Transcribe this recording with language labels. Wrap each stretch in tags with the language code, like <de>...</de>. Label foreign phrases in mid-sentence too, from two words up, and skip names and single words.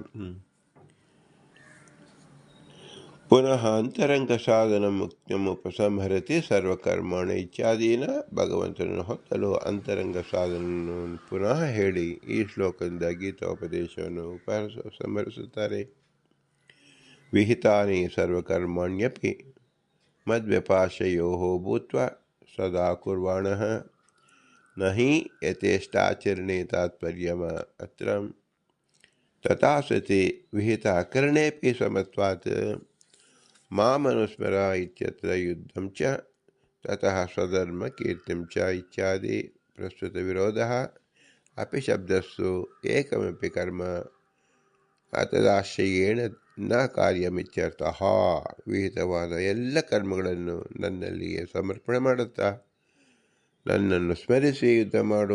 <sa>ಪುನಃ ಅಂತರಂಗ ಸಾಧನ ಮುಕ್ತಿಯಂ ಉಪಸಂಹರತಿ ಸರ್ವಕರ್ಮಾಣಿ ಇತ್ಯಾದೀನ.</sa> <kn>ಭಗವಂತನನ್ನು ಹೊತ್ತಲು ಅಂತರಂಗ ಸಾಧನವನ್ನು ಪುನಃ ಹೇಳಿ ಈ ಶ್ಲೋಕದಿಂದ ಗೀತೋಪದೇಶವನ್ನು ಉಪಸಂಹರಿಸುತ್ತಾರೆ.</kn> <sa>ವಿಹಿತಾನಿ ಸರ್ವಕರ್ಮಾಣ್ಯಪಿ ಮದ್ವ್ಯಪಾಶಯೋ ಭೂತ್ವ ಸದಾ ಕುರ್ವಾಣಃ ನ ಹಿ ಯಥೇಷ್ಟಾಚರಣೆ ತಾತ್ಪರ್ಯಂ ಅತ್ರ. ತಥಾ ಸತಿ ವಿಹಿತ ಕರಣೇಪಿ ಸಮತ್ವಾತ್ ಮಾಮನುಸ್ಮರ ಇತ್ಯತ್ರ ಯುದ್ಧಂ ಚ ತತಃ ಸ್ವಧರ್ಮ ಕೀರ್ತಿಂ ಚ ಇತ್ಯಾದಿ ಪ್ರಸ್ತುತ ವಿರೋಧಃ ಅಪಿ ಶಬ್ದಸ್ಸು ಏಕಮಪಿ ಕರ್ಮ ಅತದಾಶ್ರಯೇಣ ನ ಕಾರ್ಯಮಿತ್ಯರ್ಥಃ.</sa> <kn>ವಿಹಿತವಾದ ಎಲ್ಲ ಕರ್ಮಗಳನ್ನು ನನ್ನಲ್ಲಿಯೇ ಸಮರ್ಪಣೆ ಮಾಡುತ್ತಾ ನನ್ನನ್ನು ಸ್ಮರಿಸಿ ಯುದ್ಧ ಮಾಡು.</kn>